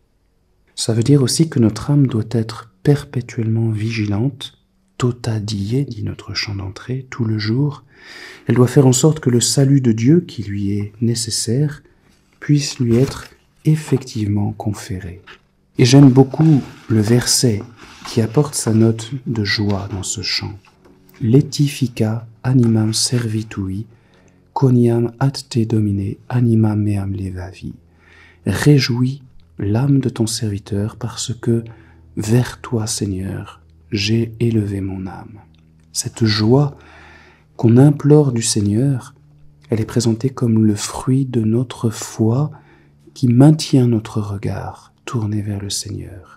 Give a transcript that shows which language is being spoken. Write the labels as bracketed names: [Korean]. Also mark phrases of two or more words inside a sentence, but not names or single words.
[French] Ça veut dire aussi que notre âme doit être perpétuellement vigilante, [Latin] tota die, [French] dit notre chant d'entrée, tout le jour. Elle doit faire en sorte que le salut de Dieu, qui lui est nécessaire, puisse lui être effectivement conféré. Et j'aime beaucoup le verset qui apporte sa note de joie dans ce chant. [Latin] Laetifica animam servitui, coniam ad te domine, anima meam levavi. [French] Réjouis l'âme de ton serviteur parce que vers toi, Seigneur, j'ai élevé mon âme. Cette joie qu'on implore du Seigneur, Elle est présentée comme le fruit de notre foi qui maintient notre regard tourné vers le Seigneur.